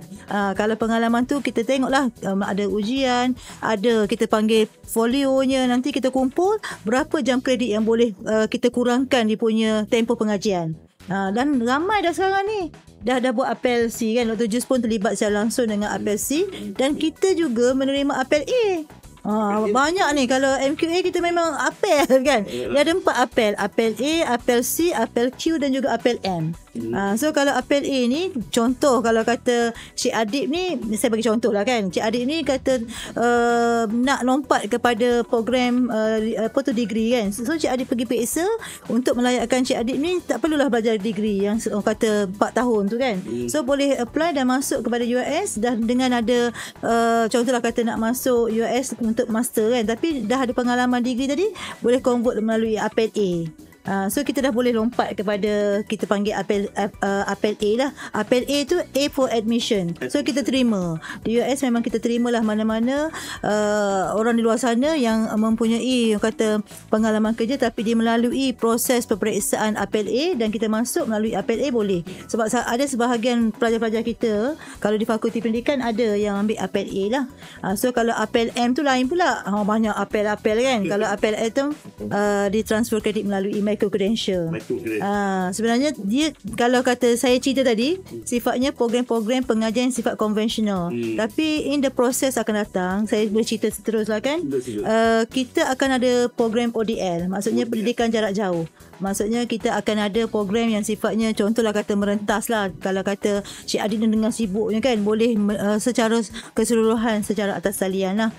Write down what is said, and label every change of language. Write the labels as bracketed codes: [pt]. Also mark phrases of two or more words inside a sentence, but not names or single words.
[ms] Kalau pengalaman tu kita tengoklah ada ujian, ada kita panggil folionya, nanti kita kumpul berapa jam kredit yang boleh kita kurangkan dia punya tempoh pengajian. Dan ramai dah sekarang ni dah buat apel C kan. Dr. Jus pun terlibat secara langsung dengan apel C, dan kita juga menerima apel A. Banyak ni. Kalau MQA kita memang apel kan. Dia ada 4 apel. Apel A, apel C, apel Q dan juga apel M. So kalau apel A ni, contoh kalau kata Cik Adib ni, saya bagi contoh lah kan, Cik Adib ni kata nak lompat kepada program degree kan. So Cik Adib pergi periksa untuk melayakkan Cik Adib ni, tak perlulah belajar degree yang kata 4 tahun tu kan. So boleh apply dan masuk kepada UIS dah dengan ada contohlah kata nak masuk UIS untuk master kan, tapi dah ada pengalaman degree tadi, boleh convert melalui apel A. So kita dah boleh lompat kepada, kita panggil apel A lah. Apel A tu [en] A for admission. [ms] So kita terima. Di US memang kita terimalah mana-mana orang di luar sana yang mempunyai kata pengalaman kerja tapi dia melalui proses peperiksaan apel A, dan kita masuk melalui apel A boleh. Sebab ada sebahagian pelajar-pelajar kita kalau di Fakulti Pendidikan ada yang ambil apel A lah. So kalau apel M tu lain pula. Banyak apel-apel kan. Kalau apel A tu ditransfer kredit melalui micro-credential. Sebenarnya dia, kalau kata saya cerita tadi, sifatnya program-program pengajian sifat konvensional. Tapi [en] in the process [ms] akan datang, saya boleh cerita seterusnya kan, kita akan ada program ODL, maksudnya pendidikan jarak jauh. Maksudnya kita akan ada program yang sifatnya, contohlah kata merentas lah. Kalau kata Cik Adin dengan sibuknya kan, boleh secara keseluruhan, secara atas talian lah.